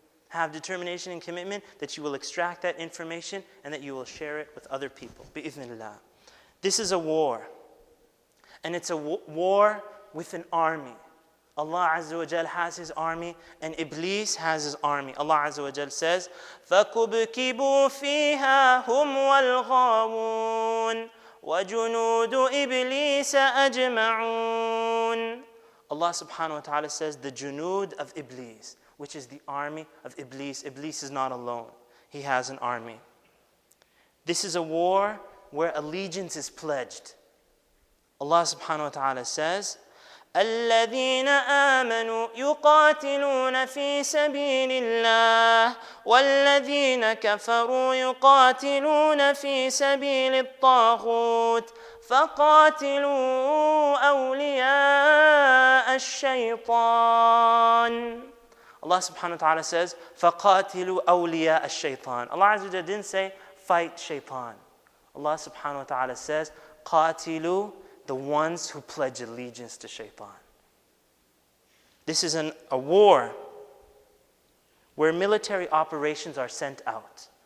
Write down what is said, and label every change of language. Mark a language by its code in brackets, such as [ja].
[en] Have determination and commitment that you will extract that information and that you will share it with other people. Bi'idhnillah. This is a war. And it's a war with an army. Allah Azza wa Jal has His army, and Iblis has his army. [ar] Allah Azza wa Jal says, فَكُبْكِبُوا فِيهَا هُمْ وَالْغَاوُونَ وَجُنُودُ إِبْلِيسَ أَجْمَعُونَ. [en] Allah subhanahu wa ta'ala says, the junud of Iblis, which is the army of Iblis. Iblis is not alone. He has an army. This is a war where allegiance is pledged. [ar] Allah subhanahu wa ta'ala says, الذين آمنوا يقاتلون في سبيل الله والذين كفروا يقاتلون في سبيل الطاغوت فقاتلوا أولياء الشيطان. Allah subhanahu wa ta'ala says, فقاتلوا أولياء الشيطان. [en] Allah Azza wa Jalla didn't say, fight Shaytan. Allah subhanahu wa ta'ala says, قاتلوا, the ones who pledge allegiance to Shaytan. This is a war where military operations are sent out.